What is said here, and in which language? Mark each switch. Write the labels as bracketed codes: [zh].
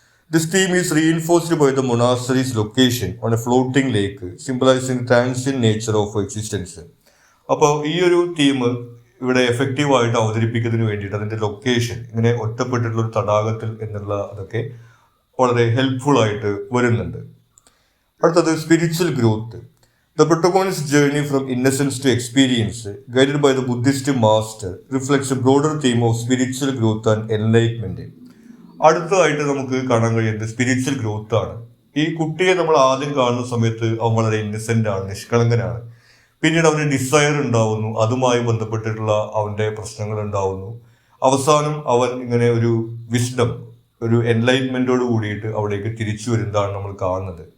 [en] This theme is reinforced by the monastery's location on a floating lake, symbolising transient nature of existence. [ml] അപ്പോൾ ഈ ഒരു theme ഇവിടെ എഫക്റ്റീവായിട്ട് അവതരിപ്പിക്കുന്നതിന് വേണ്ടിയിട്ട് അതിന്റെ ലൊക്കേഷൻ ഇങ്ങനെ ഒറ്റപ്പെട്ടിട്ടുള്ള ഒരു തടാകത്തിൽ എന്നുള്ള അതൊക്കെ വളരെ ഹെൽപ്ഫുൾ ആയിട്ട് വരുന്നുണ്ട്. [en] അടുത്തത്, spiritual growth. The protagonist's journey from innocence to experience, guided by the Buddhist master, reflects a broader theme of spiritual growth and enlightenment. [ml] അടുത്തതായിട്ട് നമുക്ക് കാണാൻ കഴിയുന്നത് സ്പിരിച്വൽ ഗ്രോത്ത് ആണ്. ഈ കുട്ടിയെ നമ്മൾ ആദ്യം കാണുന്ന സമയത്ത് അവൻ വളരെ ഇന്നസെന്റ് ആണ്, നിഷ്കളങ്കനാണ്. പിന്നീട് അവന് ഡിസയർ ഉണ്ടാവുന്നു, അതുമായി ബന്ധപ്പെട്ടിട്ടുള്ള അവന്റെ പ്രശ്നങ്ങൾ ഉണ്ടാവുന്നു. അവസാനം അവൻ ഇങ്ങനെ ഒരു വിസ്ഡം, ഒരു എൻലൈറ്റ്മെന്റോട് കൂടിയിട്ട് അവിടേക്ക് തിരിച്ചു വരുന്നതാണ് നമ്മൾ കാണുന്നത്.